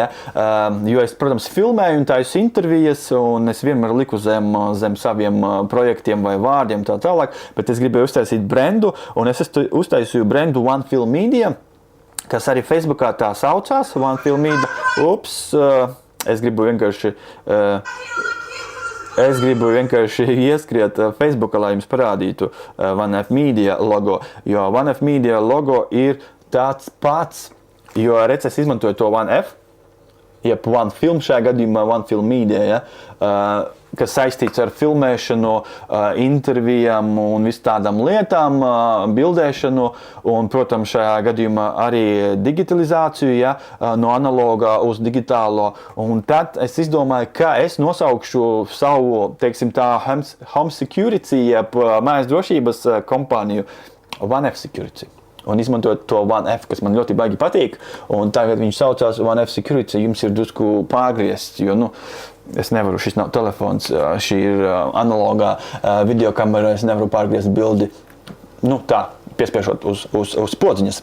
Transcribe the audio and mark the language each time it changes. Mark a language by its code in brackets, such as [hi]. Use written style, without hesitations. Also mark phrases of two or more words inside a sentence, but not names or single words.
[lv] Jo es, protams, filmēju un taisu intervijas, un es vienmēr liku zem saviem projektiem vai vārdiem tā tālāk, bet es gribēju uztaisīt brendu, un es uztaisīju brendu One Film Media, kas arī Facebookā tā saucās, One Film Media. Es gribu vienkārši ieskriet Facebookā, lai jums parādītu One F Media logo, jo One F Media logo ir tāds pats, jo es izmantoju to One F, jeb One Film šajā gadījumā, One Film Media, ja, kas saistīts ar filmēšanu, intervijām un vis tādām lietām, bildēšanu un, protams, šajā gadījumā arī digitalizāciju, ja, no analogā uz digitālo. Un tad es izdomāju, ka es nosaukšu savu, teiksim tā, [en] home security, [lv] jeb mājas drošības kompāniju One F Security. Un izmantojot to One F, kas man ļoti baigi patīk, un tagad viņš saucās One F Security, jums ir drusku pārgriezt, jo, es nevaru, šis nav telefons, šī ir analogā videokamera, es nevaru pārgriezt bildi, tā, piespiežot uz podziņas.